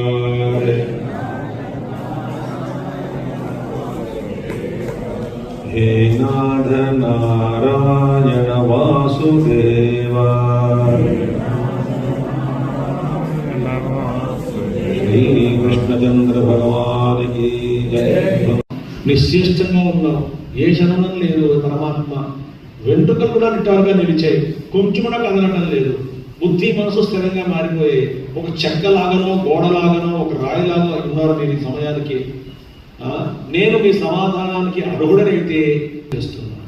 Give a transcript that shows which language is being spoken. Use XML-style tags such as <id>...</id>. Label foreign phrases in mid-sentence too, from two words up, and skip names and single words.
<hi>हे नाथ नारायण वासुदेव, श्री कृष्णचंद्र भगवान की जय।</hi> <te>నిశ్చేష్టంగా ఉన్నావు, ఏ శరణం లేదు. పరమాత్మ వెంట్రుకలు కూడా నిటారుగా నిలిచాయి, కొంచెం కూడా కదలటం లేదు. బుద్ధి మనసు స్థిరంగా మారిపోయాయి. ఒక చెక్కలాగనో గోడలాగనో ఒక రాయిలాగా ఉన్నారు మీరు ఈ సమయానికి. నేను మీ సమాధానానికి అర్హుడనైతే చేస్తున్నాను.</te>